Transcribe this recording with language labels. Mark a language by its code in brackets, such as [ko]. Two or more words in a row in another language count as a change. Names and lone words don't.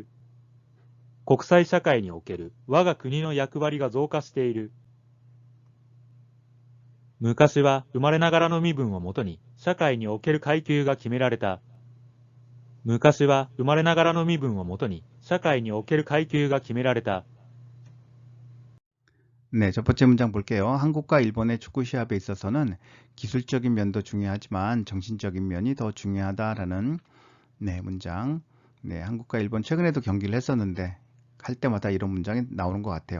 [ja] 国際社会における我が国の役割が増加している。昔は生まれながらの身分をもとに社会における階級が決められた。昔は生まれながらの身分をもとに社会における階級が決められた。 [ko] 첫 번째 문장 볼게요. 한국과 일본의 축구 시합에 있어서는 기술적인 면도 중요하지만 정신적인 면이 더 중요하다라는 문장. 한국과 일본 최근에도 경기를 했었는데 할 때마다 이런 문장이 나오는 것 같아요.